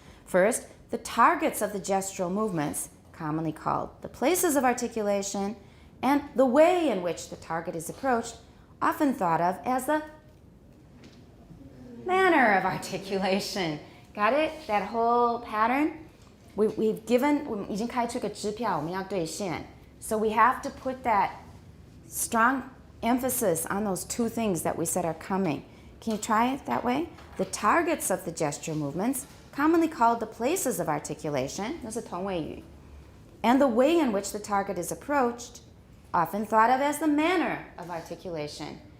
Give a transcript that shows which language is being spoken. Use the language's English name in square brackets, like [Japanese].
[English] First, the targets of the gestural movements, commonly called the places of articulation, and the way in which the target is approached, often thought of as the manner of articulation. Got it? That whole pattern? We've given, [Chinese] 已经开出个支票，我们要兑现. [English] So we have to put that strong emphasis on those 2 things that we said are coming. Can you try it that way? The targets of the gesture movements, commonly called the places of articulation, [Chinese] 那是同位语, [English] and the way in which the target is approached, often thought of as the manner of articulation.